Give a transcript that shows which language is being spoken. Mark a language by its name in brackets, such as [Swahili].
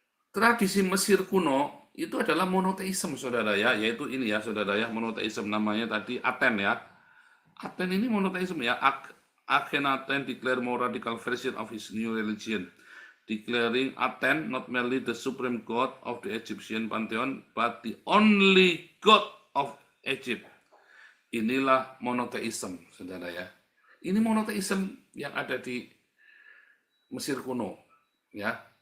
[Indonesian] Tradisi Mesir kuno itu adalah monoteisme, saudara ya, yaitu ini ya, saudara ya, monoteisme namanya tadi Aten ya. Aten ini monoteisme ya. [English] Akhenaten declare more radical version of his new religion, declaring Aten not merely the supreme god of the Egyptian pantheon, but the only god of Egypt. [Indonesian] Inilah monoteisme, saudara ya. Ini monoteisme yang ada di Mesir kuno, ya.